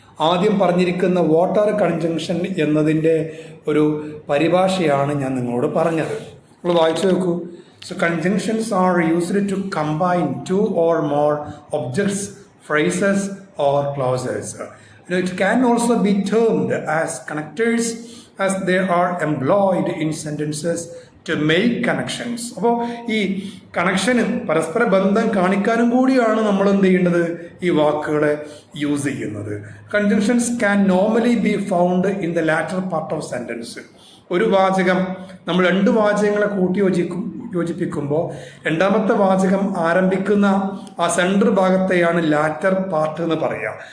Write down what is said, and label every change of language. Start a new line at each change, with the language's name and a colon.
Malayalam: ആദ്യം പറഞ്ഞിരിക്കുന്ന
English: what conjunction
Malayalam: എന്നതിൻ്റെ ഒരു പരിഭാഷയാണ് ഞാൻ നിങ്ങളോട് പറഞ്ഞത്. നിങ്ങൾ വായിച്ചു നോക്കൂ.
English: So conjunctions are used to combine two or more objects, phrases or clauses. It can also be termed as connectors as they are employed in sentences to make connections.
Malayalam: അപ്പോൾ ഈ കണക്ഷന് പരസ്പര ബന്ധം കാണിക്കാനും കൂടിയാണ് നമ്മൾ എന്ത് ചെയ്യേണ്ടത്? ഈ വാക്കുകളെ യൂസ് ചെയ്യുന്നത്.
English: Conjunctions can normally be found in the latter part of sentence.
Malayalam: ഒരു വാചകം നമ്മൾ രണ്ട് വാചകങ്ങളെ കൂട്ടി യോജിപ്പിക്കുമ്പോൾ രണ്ടാമത്തെ വാചകം ആരംഭിക്കുന്ന ആ സെൻട്രൽ ഭാഗത്തെയാണ് ലാറ്റർ പാർട്ട് എന്ന് പറയുക.